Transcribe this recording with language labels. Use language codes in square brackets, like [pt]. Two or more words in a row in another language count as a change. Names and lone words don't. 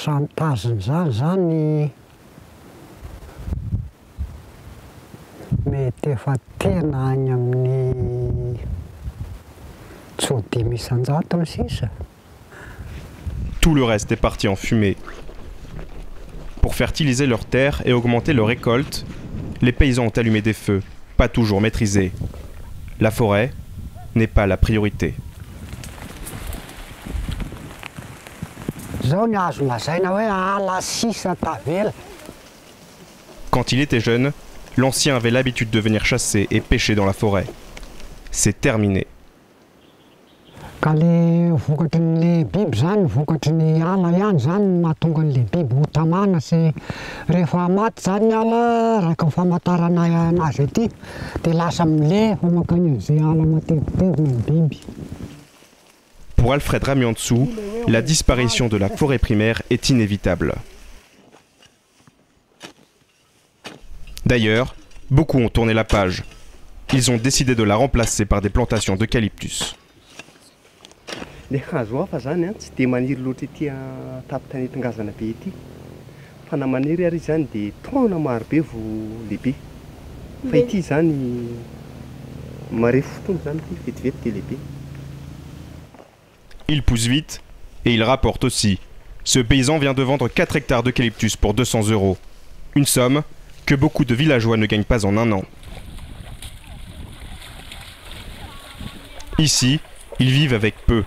[mg] mety Efa tena any amin'ny tsody misanjato ny sisa. [fr] Tout le reste est parti en fumée. Pour fertiliser leurs terres et augmenter leur récolte, les paysans ont allumé des feux, pas toujours maîtrisés. La forêt n'est pas la priorité. Quand il était jeune, l'ancien avait l'habitude de venir chasser et pêcher dans la forêt. C'est terminé. [mg] Ka le vokatrin'le biby zany, vokatrin'ny ala ihany zany mahatonga an'le biby ho tamana sy rehefa maty zany ny ala raka ny famantarana anazy ety dia lasa milefa mankany an'izay ala matevitevina ny biby. [fr] Pour Alfred Ramiantsou, la disparition de la forêt primaire est inévitable. D'ailleurs, beaucoup ont tourné la page. Ils ont décidé de la remplacer par des plantations d'eucalyptus. [mg] Le hazo hafa zany tsy dia maniry loatra ety tapitra netongazana be ety. Fa na maniry ary zany dia taona maro be vao lehibe. Fa ity zany marefo fotoana zany ity vetivety dia lehibe. [fr] Il pousse vite et il rapporte aussi. Ce paysan vient de vendre 4 hectares d'eucalyptus pour 200 €. Une somme que beaucoup de villageois ne gagnent pas en un an. Ici, ils vivent avec peu.